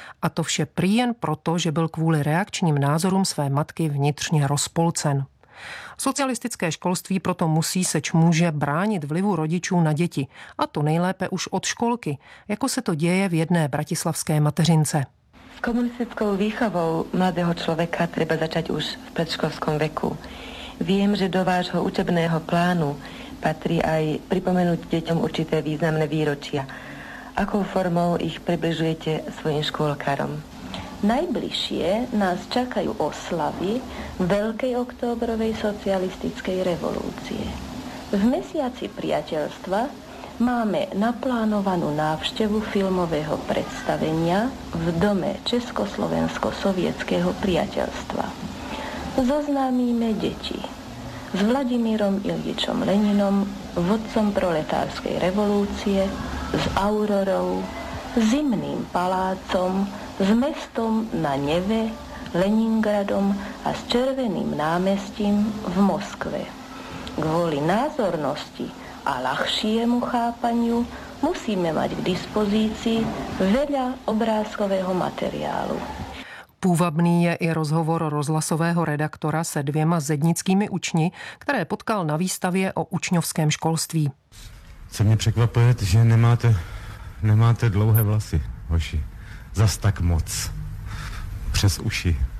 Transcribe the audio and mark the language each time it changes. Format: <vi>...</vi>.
<cs>A to vše prý jen proto, že byl kvůli reakčním názorům své matky vnitřně rozpolcen. Socialistické školství proto musí seč může bránit vlivu rodičů na děti, a to nejlépe už od školky, jako se to děje v jedné bratislavské mateřince. S komunistickou výchovou mladého člověka</cs> <sk>treba začať</sk> <cs>už v předškolském věku.</cs> <sk>Vím, že do vášho učebného plánu patrí aj pripomenúť deťom určité významné výročia. Akou formou ich približujete svojim škôlkarom? Najbližšie nás čakajú oslavy Veľkej oktobrovej socialistickej revolúcie. V mesiaci priateľstva máme naplánovanú návštevu filmového predstavenia v dome Československo-sovietského priateľstva. Zoznámíme deti s Vladimírom Iljičom Leninom, vodcom proletárskej revolúcie, s aurorou, zimným palácom, s mestom na Neve, Leningradom a s červeným námestím v Moskve. Kvôli názornosti a ľahšiemu chápaniu musíme mať k dispozícii veľa obrázkového materiálu.</sk> <cs>Půvabný je i rozhovor rozhlasového redaktora se dvěma zednickými učni, které potkal na výstavě o učňovském školství. Co mě překvapuje, že nemáte dlouhé vlasy, hoši. Zas tak moc. Přes uši.</cs>